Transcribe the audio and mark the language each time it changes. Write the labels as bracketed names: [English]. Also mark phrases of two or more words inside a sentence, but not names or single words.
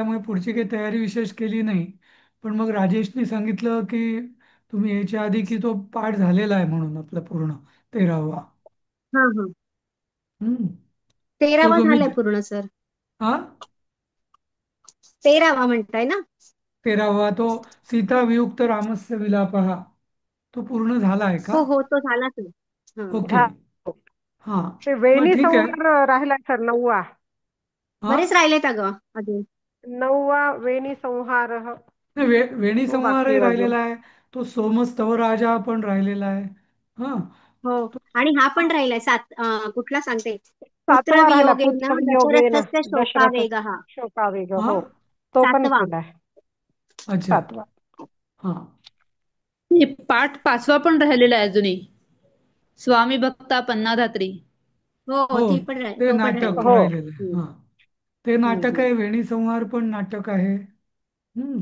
[Marathi] त्यामुळे पुढची काही तयारी विशेष केली नाही. पण मग राजेशने सांगितलं की तुम्ही यायच्या आधी की तो पाठ झालेला आहे म्हणून आपला पूर्ण 13वा. हा, हा. हम्म. तो 13वा जो मी झालाय पूर्ण सर. हा 13वा म्हणताय ना. 13वा तो सीता वियुक्त रामस्य विलापहा तो पूर्ण झाला आहे का. हो, हो, तो झाला सर. हा. ओके. झा हां. ते मग वेणी ठीक आहे. संवार राहिलाय सर 9वा. हां. बरेच राहिलेत अगं अजून. 9वा वेणी संहार. नाही, वेणी तो बाकी संहारही आहे अजून. राहिलेला आहे. तो सोमस्तव राजा पण राहिलेला आहे. हां. हो. आणि हा पण राहिलाय कुठला सांगते. पुत्र 7वा राहिला वियोगेन पुत्र वियोगेन दशरथस्य दशरथ शोकावेगः. शोकावेग. हां. हो, तो पण 7वा. राहिलाय. अच्छा. 7वा. हां. हे पाठ 5वा पण राहिलेला आहे अजूनही. स्वामी भक्ता पन्नाधात्री. हो, हो, ते तो पण नाटक राहिलाय. हो. राहिलेलं आहे. हम्म, हां. ते हम्म, नाटक हम्म, आहे. वेणी संहार पण नाटक आहे. हम्म.